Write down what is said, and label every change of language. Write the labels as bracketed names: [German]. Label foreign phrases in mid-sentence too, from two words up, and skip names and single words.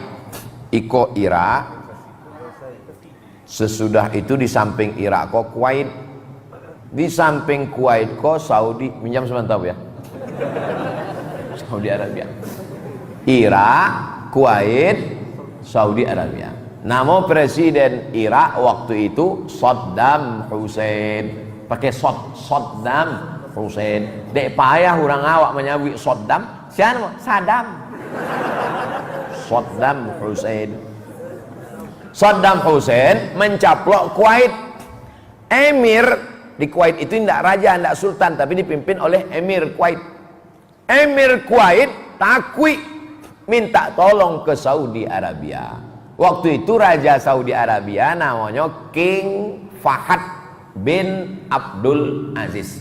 [Minangkabau] Iko Irak, sesudah itu di samping Irak kok Kuwait, di samping Kuwait kok Saudi. [Indonesian] Minjam sebentar ya. Saudi Arabia. Irak, Kuwait, Saudi Arabia. Nama presiden Irak waktu itu Saddam Hussein. Pakai Saddam Hussein. [Minangkabau] Dek payah orang awak menyabui Saddam. [Indonesian] Siapa? Saddam. Saddam Hussein. Saddam Hussein mencaplok Kuwait. Emir di Kuwait itu tidak raja, tidak sultan, tapi dipimpin oleh Emir Kuwait. Emir Kuwait takwi minta tolong ke Saudi Arabia. Waktu itu raja Saudi Arabia namanya King Fahad bin Abdul Aziz.